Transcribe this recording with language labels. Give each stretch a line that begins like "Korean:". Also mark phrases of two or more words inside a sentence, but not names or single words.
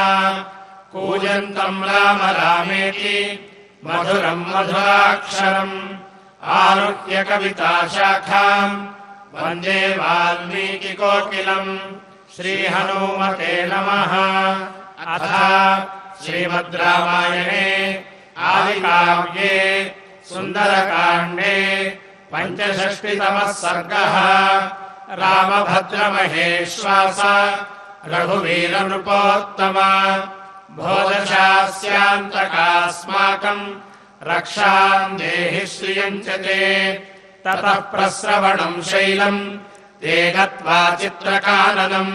Sanskrit: కూజంతం రామ రామేతి మధురం మధురాక్షరం ఆరుహ్య కవితా శాఖాం వందే వాల్మీకి కోకిలం. శ్రీ హనుమతే నమః. అథ శ్రీమద్ రామాయణే ఆదికావ్యే సుందరకాండే పంచషష్టితమః సర్గః रामभद्रमहेश्वास रघुवीरनृपोत्तमा भोदशास्यान्तकास्माकम् रक्षाम् देहि श्रियम् च ते ततः प्रस्रवणम् शैलम् ते गत्वा चित्रकाननम्